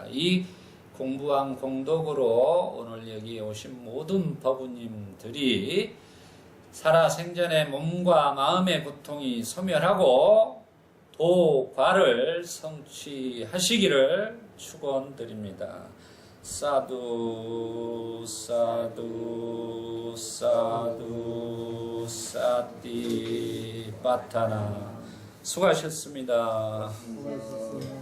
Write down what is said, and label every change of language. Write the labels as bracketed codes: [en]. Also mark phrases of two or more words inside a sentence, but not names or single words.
[ko] 이 공부한 공덕으로 오늘 여기 오신 모든 법우님들이 살아생전에 몸과 마음의 고통이 소멸하고 도과를 성취하시기를 축원드립니다. [pi] 사두 사두 사두 사띠 바타나. [ko] 수고하셨습니다.